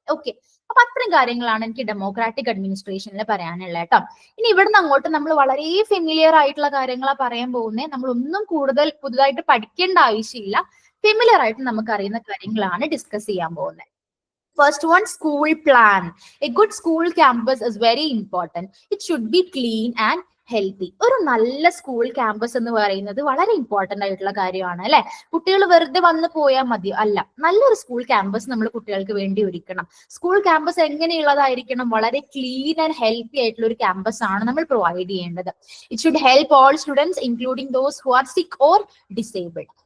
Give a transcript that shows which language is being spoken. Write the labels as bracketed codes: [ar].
[ml] Okay, അപ്പൊ അത്രയും കാര്യങ്ങളാണ് എനിക്ക് ഡെമോക്രാറ്റിക് അഡ്മിനിസ്ട്രേഷനിൽ പറയാനുള്ളത് കേട്ടോ. ഇനി ഇവിടുന്ന് അങ്ങോട്ട് നമ്മൾ വളരെ ഫെമിലിയർ ആയിട്ടുള്ള കാര്യങ്ങളാണ് പറയാൻ പോകുന്നത്. നമ്മൾ ഒന്നും കൂടുതൽ പുതുതായിട്ട് പഠിക്കേണ്ട ആവശ്യമില്ല, ഫെമിലിയർ ആയിട്ട് നമുക്ക് അറിയുന്ന കാര്യങ്ങളാണ് ഡിസ്കസ് ചെയ്യാൻ പോകുന്നത്. [en] First one, school plan. A good school campus is very important. It should be clean and healthy. [ml] ഒരു നല്ല സ്കൂൾ ക്യാമ്പസ് എന്ന് പറയുന്നത് വളരെ ഇമ്പോർട്ടന്റ് ആയിട്ടുള്ള കാര്യമാണ് അല്ലെ? കുട്ടികൾ വെറുതെ വന്ന് പോയാൽ മതി അല്ല, നല്ലൊരു സ്കൂൾ ക്യാമ്പസ് നമ്മൾ കുട്ടികൾക്ക് വേണ്ടി ഒരുക്കണം. School campus എങ്ങനെയുള്ളതായിരിക്കണം? വളരെ ക്ലീൻ ആൻഡ് ഹെൽത്തി ആയിട്ടുള്ള ഒരു ക്യാമ്പസ് ആണ് നമ്മൾ പ്രൊവൈഡ് ചെയ്യേണ്ടത്. [en] It should help all students including those who are sick or disabled.